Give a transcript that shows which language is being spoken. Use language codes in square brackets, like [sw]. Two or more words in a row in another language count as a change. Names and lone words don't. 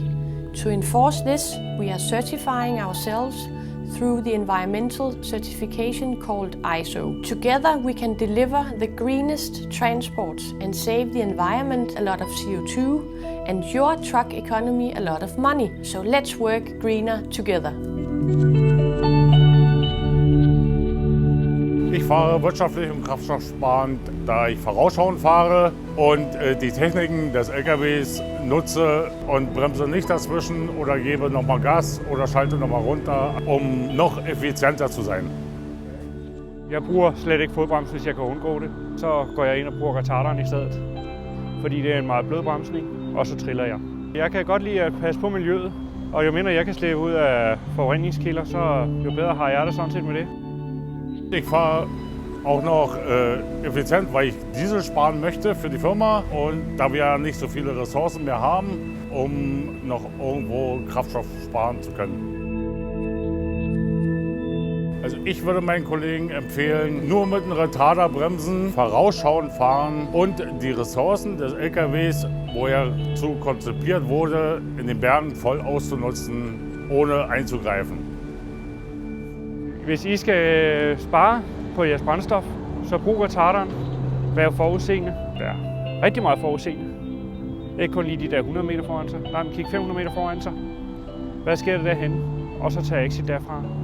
[en] To enforce this, we are certifying ourselves through the environmental certification called ISO. Together we can deliver the greenest transports and save the environment a lot of CO2 and your truck economy a lot of money. So let's work greener together. [de] Ich fahre wirtschaftlich und kraftstoffsparend, da ich vorausschauend fahre und die Techniken des LKWs nutze und bremse nicht dazwischen oder gebe nochmal Gas oder schalte nochmal runter, um noch effizienter zu sein. [da] Jeg bruger slet ikke fodbremse, hvis jeg kan undgå det. Så går jeg ind og bruger retarderen i stedet, fordi det er en meget blød bremsning, og så triller jeg. Jeg kan godt lide at passe på miljøet, og jo mindre jeg kan slippe ud af forureningskilder, så jo bedre har jeg det sådan set med det. [de] Ich fahre auch noch effizient, weil ich Diesel sparen möchte für die Firma und da wir ja nicht so viele Ressourcen mehr haben, um noch irgendwo Kraftstoff sparen zu können. Also ich würde meinen Kollegen empfehlen, nur mit einem Retarder bremsen, vorausschauend fahren und die Ressourcen des LKWs, wo er zu konzipiert wurde, in den Bergen voll auszunutzen, ohne einzugreifen. [da] Hvis I skal spare på jeres brændstof, så brug retarderen. Vær forudseende. Vær rigtig meget forudseende. Ikke kun lige de der 100 meter foran sig. Nej, men kig 500 meter foran sig. Hvad sker der derhen? Og så tage exit derfra.